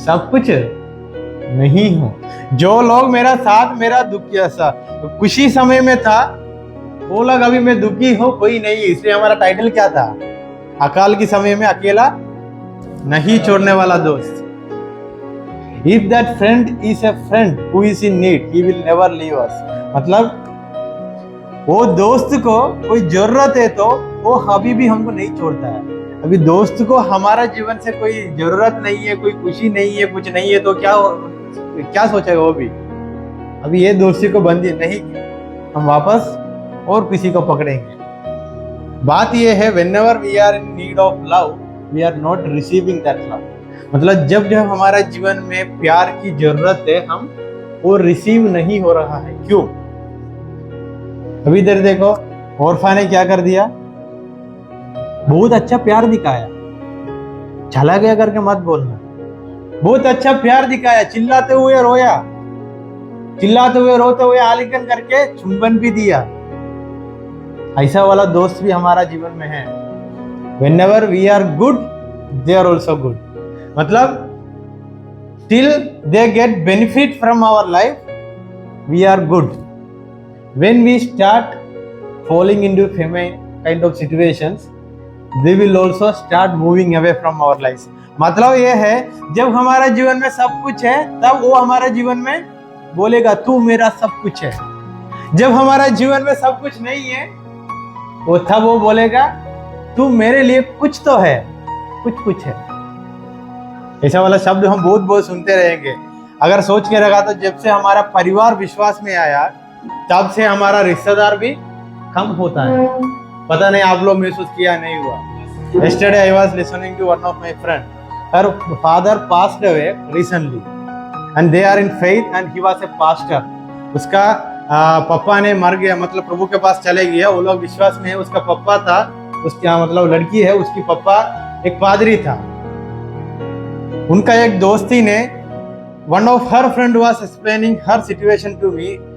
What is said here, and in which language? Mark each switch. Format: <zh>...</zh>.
<hi>सब कुछ नहीं हूं। जो लोग मेरा साथ मेरा खुशी समय में था वो लोग अभी मैं दुखी हूं, कोई नहीं। इसलिए हमारा टाइटल क्या था? अकाल के समय में अकेला नहीं छोड़ने वाला दोस्त।</hi> <en>If that friend is a friend who is in need, he will never leave us।</en> <hi>मतलब वो दोस्त को कोई जरूरत है तो वो अभी भी हमको नहीं छोड़ता है। अभी दोस्त को हमारा जीवन से कोई जरूरत नहीं है, कोई खुशी नहीं है, कुछ नहीं है तो क्या सोचेगा वो भी? अभी ये दोस्ती को बंदी नहीं, हम वापस और किसी को पकड़ेंगे। बात ये है</hi> <en>whenever we are in need of love, we are not receiving that love।</en> <hi>मतलब जब जब हमारा जीवन में प्यार की जरूरत है हम वो रिसीव नहीं हो रहा है। क्यों? अभी इधर देखो, ओरफा ने क्या कर दिया? बहुत अच्छा प्यार दिखाया, चला गया करके मत बोलना। बहुत अच्छा प्यार दिखाया, चिल्लाते हुए रोया, चिल्लाते हुए रोते हुए आलिंगन करके चुंबन भी दिया। ऐसा वाला दोस्त भी हमारा जीवन में है।</hi> <en>Whenever we are good, they are also good। मतलब till they get benefit from our life, we are good। When we start falling into kind of situations, they will also start moving away from our lives।</en> <hi>मतलब ये है जब हमारा जीवन में सब कुछ है तब वो हमारा जीवन में बोलेगा तू मेरा सब कुछ है। जब हमारा जीवन में सब कुछ नहीं है वो तब वो बोलेगा तू मेरे लिए कुछ तो है, कुछ है। ऐसा वाला शब्द हम बहुत सुनते रहेंगे। अगर सोच के रखा तो जब से हमारा परिवार विश्वास में आया तब से हमारा रिश्तेदार भी कम होता है। पता नहीं आप लोग महसूस किया नहीं हुआ।</hi> <en>Yesterday I was listening to one of my friend, her father passed away recently and they are in faith and he was a pastor।</en> <hi>उसका पप्पा ने मर गया, मतलब प्रभु के पास चले गया। वो लोग विश्वास में है। उसका पप्पा था, उसका मतलब लड़की है, उसकी पप्पा एक पादरी था। उनका एक दोस्ती ने</hi> <en>One of her friend was explaining her situation to me.</en>